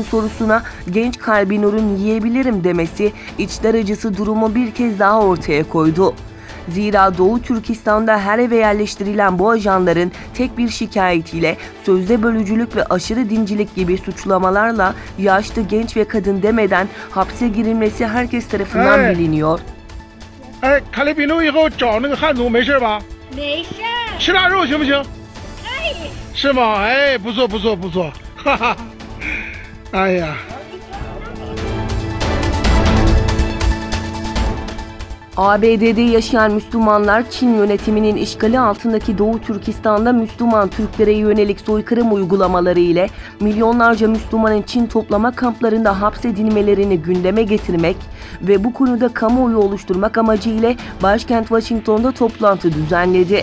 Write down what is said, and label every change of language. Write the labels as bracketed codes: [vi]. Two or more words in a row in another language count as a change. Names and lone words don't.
[tr] sorusuna genç Kalbinur'un "yiyebilirim" demesi içler acısı durumu bir kez daha ortaya koydu. Zira Doğu Türkistan'da her eve yerleştirilen bu ajanların tek bir şikayetiyle sözde bölücülük ve aşırı dincilik gibi suçlamalarla yaşlı, genç ve kadın demeden hapse girilmesi herkes tarafından biliniyor. [zh] 卡利比努以后找那个汉族没事吧？没事。吃腊肉行不行？可以。是吗？哎，不错不错不错，哈哈。哎呀。 [tr] ABD'de yaşayan Müslümanlar Çin yönetiminin işgali altındaki Doğu Türkistan'da Müslüman Türklere yönelik soykırım uygulamaları ile milyonlarca Müslümanın Çin toplama kamplarında hapsedilmelerini gündeme getirmek ve bu konuda kamuoyu oluşturmak amacıyla başkent Washington'da toplantı düzenledi.